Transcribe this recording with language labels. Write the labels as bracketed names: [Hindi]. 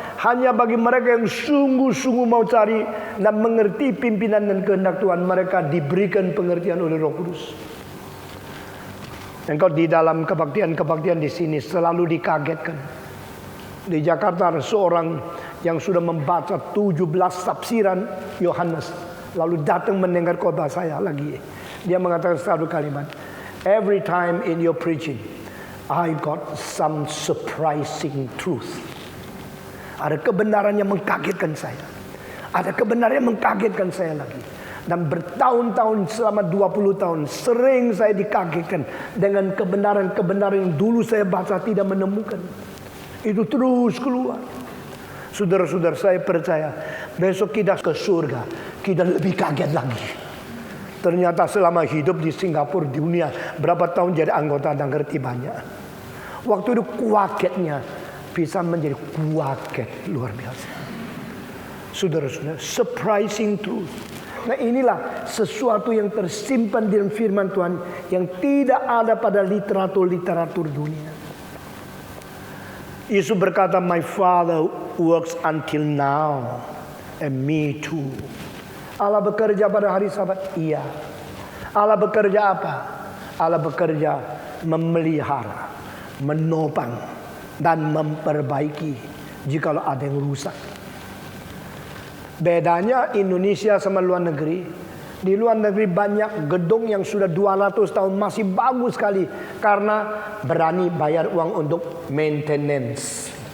[Indonesian] Hanya bagi mereka yang sungguh-sungguh mau cari dan mengerti pimpinan dan kehendak Tuhan, mereka diberikan pengertian oleh Roh Kudus. Engkau di dalam kebaktian-kebaktian di sini selalu dikagetkan. Di Jakarta ada seorang yang sudah membaca 17 tafsiran Yohanes, lalu datang mendengar khotbah saya lagi. Dia mengatakan satu kalimat, [English] every time in your preaching, I got some surprising truth. [Indonesian] Ada kebenaran yang mengkagetkan saya. Ada kebenaran yang mengkagetkan saya lagi. Dan bertahun-tahun, selama 20 tahun, sering saya dikagetkan dengan kebenaran-kebenaran yang dulu saya baca tidak menemukan. Itu terus keluar. Saudara-saudara, saya percaya besok kita ke surga, kita lebih kaget lagi. Ternyata selama hidup di Singapura, di dunia, berapa tahun jadi anggota dan ngerti banyak. Waktu itu kuagetnya bisa menjadi kuaget luar biasa. Saudara-saudara, [English] surprising truth. [Indonesian] Nah, inilah sesuatu yang tersimpan di dalam firman Tuhan yang tidak ada pada literatur-literatur dunia. Yesus berkata, [English] my Father works until now, and me too. [Indonesian] Allah bekerja pada hari Sabat? Iya. Allah bekerja apa? Allah bekerja memelihara, menopang, dan memperbaiki jikalau ada yang rusak. Bedanya Indonesia sama luar negeri. Di luar negeri banyak gedung yang sudah 200 tahun masih bagus sekali karena berani bayar uang untuk maintenance.